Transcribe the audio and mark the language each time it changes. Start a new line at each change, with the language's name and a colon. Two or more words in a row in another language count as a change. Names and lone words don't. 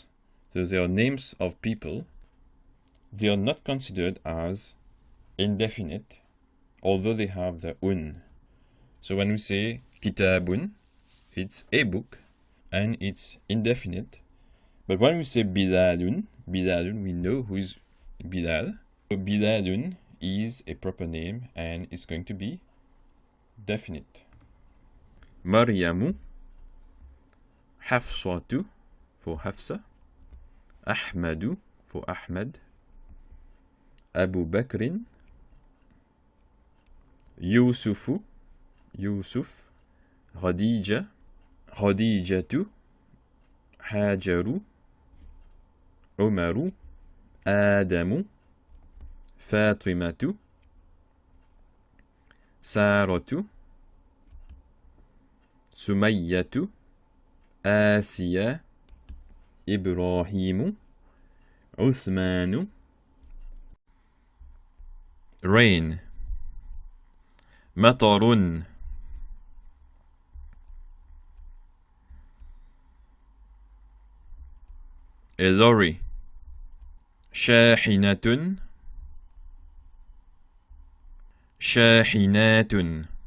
English: So they are names of people. They are not considered as indefinite, although they have the So when we say kitabun, it's a book and it's indefinite. But when we say Bilalun, we know who is Bilal. So Bilalun is a proper name and it's going to be definite. Maryamu, Hafsatu for Hafsa, Ahmadu for Ahmad, Abu Bakrin, Yusufu, Yusuf, Khadija, Khadijatu, Hajaru, Umaru, Adamu, Fatimatu, Saratu, Sumayyatu, Asiya, Ibrahimu, Uthmanu. Rain. Matarun. A lorry.
Arabic: Shahinatun. Shahinatun.